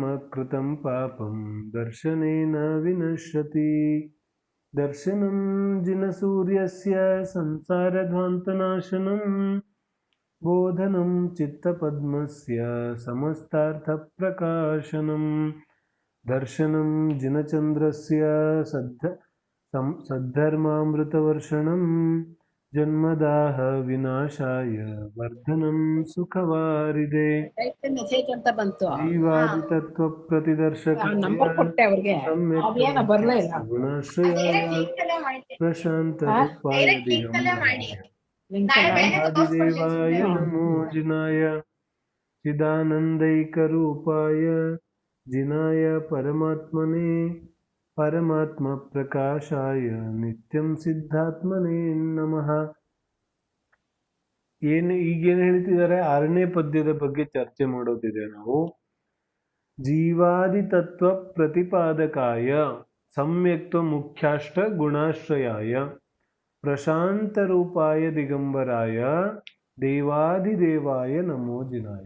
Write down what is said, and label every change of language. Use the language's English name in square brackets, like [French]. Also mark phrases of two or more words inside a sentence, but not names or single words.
[Sanskrit] कृतं पापं दर्शनेन विनश्यति दर्शनं जिनसूर्यस्य संसारध्वान्तनाशनं बोधनं चित्तपद्मस्य समस्तार्थप्रकाशनं दर्शनं जिनचन्द्रस्य सद्धर्मामृतवर्षणं जन्मदाह विनाशाय वर्धनं सुखवारिदे [Kannada] ಮೆಸೇಜ್ ಅಂತ ಬಂತು. [Sanskrit] जीवादि तत्व प्रतिदर्शक [Kannada] ನಂಬರ್ ಕೊಟ್ಟೆ ಅವ್ರಿಗೆ, ಅವೇನ ಬರ್ಲೇ ಇಲ್ಲ. [Sanskrit] गुणाश्रयाय प्रशांत रूपाय दिगंबराय नमो जिनाय चिदानंदैकरूपाय जिनाय परमात्मने ಪರಮಾತ್ಮ ಪ್ರಕಾಶಾಯ ನಿತ್ಯಂ ಸಿದ್ಧಾತ್ಮನೇ ನಮಃ. [Kannada] ಈಗೇನು ಹೇಳ್ತಿದ್ದಾರೆ, 6ನೇ ಪದ್ಯದ ಬಗ್ಗೆ ಚರ್ಚೆ ಮಾಡೋದಿದೆ ನಾವು. [Sanskrit] ಜೀವಾದಿ ತತ್ವ ಪ್ರತಿಪಾದಕಾಯ ಸಮ್ಯಕ್ತ್ವ ಮುಖ್ಯಾಷ್ಟ ಗುಣಾಶ್ರಯಾಯ ಪ್ರಶಾಂತ ರೂಪಾಯ ದಿಗಂಬರಾಯ ದೇವಾದಿದೇವಾಯ ನಮೋ ಜಿನಾಯ.